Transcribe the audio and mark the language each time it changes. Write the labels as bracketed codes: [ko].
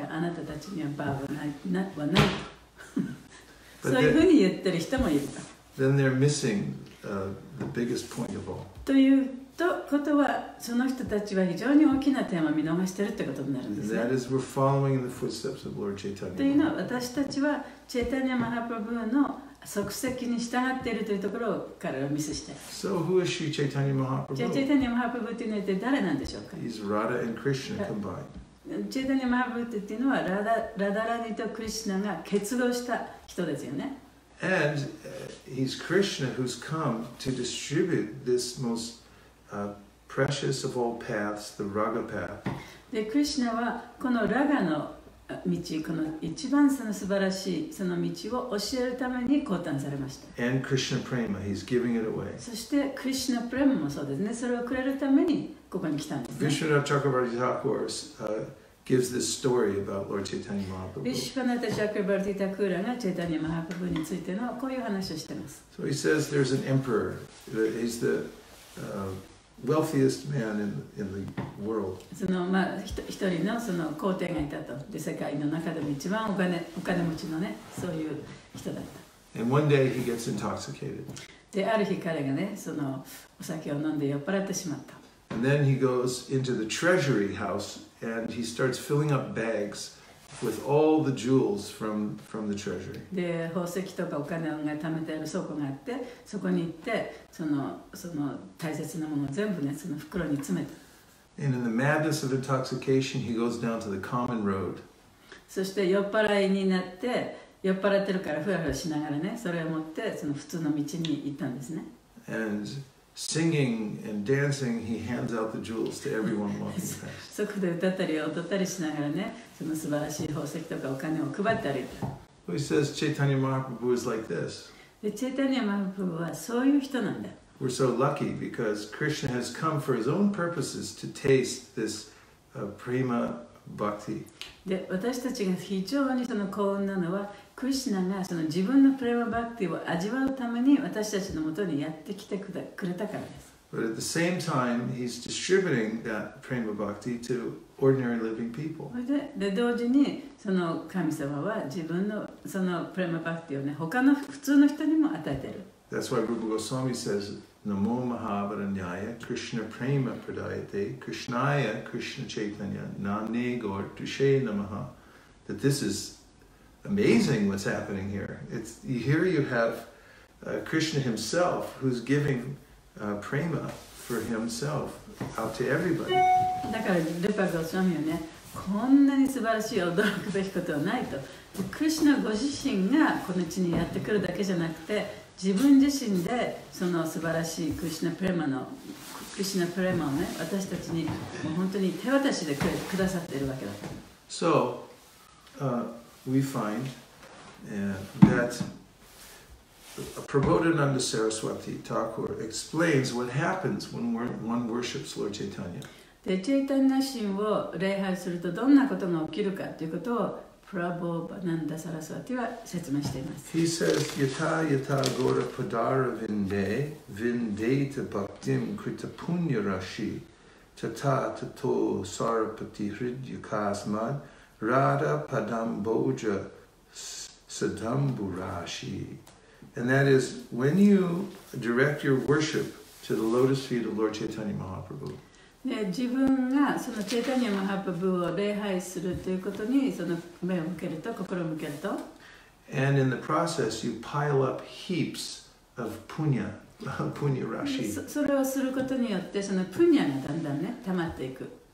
[ja] だからあなたたちにはババはないそういうふうに言ってる人もいると。 [en] Then they're missing the biggest point of all. [ja] ということは、その人たちは非常に大きなテーマを見逃しているということになるんです [en] And [ja] ね。 [en] that is, we're following in the footsteps of Lord [ja] というのは、 [en] Chaitanya. [ja] 私たちはチェイタニア・マハプラブーの足跡に従っているというところを彼らはミスしている。 [en] So who is she, Chaitanya [ja] じゃあ、チェイ [en] Mahaprabhu? [ja] タニア・マハプラブーというのは一体誰なんでしょうか。 [en] He's Radha and Krishna combined. [ja] チェイタニア・マハプラブーというのはラダラニとクリシュナが結合した人ですよね。 [en] And he's Krishna who's come to distribute this most precious of all paths, the Raga path. [ja] で、クリシュナはこのラガの道、この一番その素晴らしいその道を教えるために降誕されました。 [en] And Krishna Prema, he's giving it away. [ja] そしてクリシュナプレムもそうですね。それをくれるためにここに来たんですね。 [en] Vishwanath Chakravarti Thakur gives this story about Lord Chaitanya [ja] ビ [en] Mahaprabhu. [ja] シュパナタ・チャクラバルティ・タクーラがチェイタニア・マハプラブーについてのこういう話をしています。 [en] So he says there's an emperor. He's the wealthiest man in the world. [ja] その一人のその皇帝がいたと。で、世界の中でも一番お金持ちのね、そういう人だっ [en] And one day he gets intoxicated. [ja] で、ある日彼がね、そのお酒を飲んで酔っ払ってしまった。 [en] And then he goes into the treasury house and he starts filling up bags with all the jewels from the treasury. [ja] で、宝石とかお金が貯めてある倉庫があって、そこに行って、その大切なものを全部ね、その袋に詰めた。 [en] And in the madness of intoxication, he goes down to the common road. [ja] そして酔っ払いになって、酔っ払ってるからふらふらしながらね、それを持ってその普通の道に行ったんですね。 [en] And singing and dancing, he hands out the jewels to everyone walking past. [ja] そこで歌ったり踊ったりしながらね、その素晴らしい宝石とかお金を配って歩いた。 [en] He says Chaitanya Mahaprabhu is like this. [ja] で、チェイタニア・マハプルはそういう人なんだ。 [en] We're so lucky because Krishna has come for his own purposes to taste this prema bhakti. [ja] で、私たちが非常にその幸運なのは、クリシュナがその自分のプレマバクティを味わうために私たちのもとにやってきてくれたからです。 [en] But at the same time, he's distributing that prema bhakti to ordinary living people. [ja] で、同時にその神様は自分のそのプレマバクティをね、他の普通の人にも与えている。 [en] That's why Rupa Goswami says, [sa] Namo Mahavaranyaya Krishna Prema Pradayate Krishnaya Krishna Chaitanya Nane Gaur Tushe Namaha. [en] That this is amazing what's happening here. Here you have Krishna himself who's giving prema for himself out to everybody. [ja] だからルパゴスワミはね、こんなに素晴らしい驚くべきことはないと。クリシュナご自身がこの地にやってくるだけじゃなくて、自分自身でその素晴らしいクリシュナプレマをね、私たちにもう本当に手渡しでくださっているわけだ。 [en] So, we find that Prabodhananda Saraswati Thakur explains what happens when one worships Lord Chaitanya. [ja] で、チェイタニア神を礼拝するとどんなことが起きるかということをプラボーバナンダ・サラスワティは説明しています。 [en] He says, [sa] Yata yata gora padara vinde, vindeta bhaktim krita punya rashi, tata tato sarapati hridya kasmad, radha padam boja sadamburashi. [en] And that is, when you direct your worship to the lotus feet of Lord Chaitanya Mahaprabhu, [ja] で、自分がそのチェイタニア・マハプブを礼拝するということにその目を向けると、心を向けると、 [en] and in the process you pile up heaps of punya rashi. [ja] それをすることによってそのプニャがだんだんね、溜まっていく。